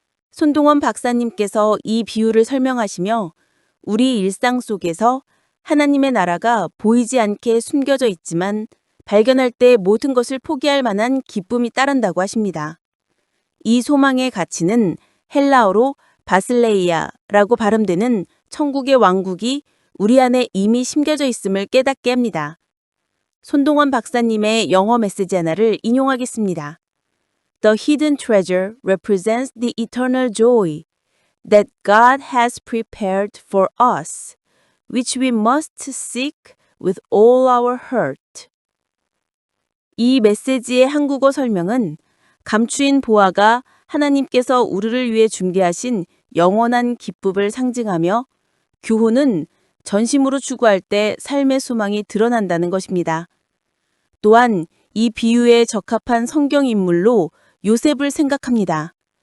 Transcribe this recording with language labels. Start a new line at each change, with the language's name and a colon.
Korean: 손동원 박사님께서 이 비유를 설명하시며 우리 일상 속에서 하나님의 나라가 보이지 않게 숨겨져 있지만 발견할 때 모든 것을 포기할 만한 기쁨이 따른다고 하십니다. 이 소망의 가치는 헬라어로 바슬레이아라고 발음되는 천국의 왕국이 우리 안에 이미 심겨져 있음을 깨닫게 합니다. 손동원 박사님의 영어 메시지 하나를 인용하겠습니다.
English: The hidden treasure represents the eternal joy that God has prepared for us, which we must seek with all our heart.
Korean: 이 메시지의 한국어 설명은 감추인 보화가 하나님께서 우리를 위해 준비하신 영원한 기쁨을 상징하며 교훈은 전심으로 추구할 때 삶의 소망이 드러난다는 것입니다. 또한 이 비유에 적합한 성경 인물로 요셉을 생각합니다.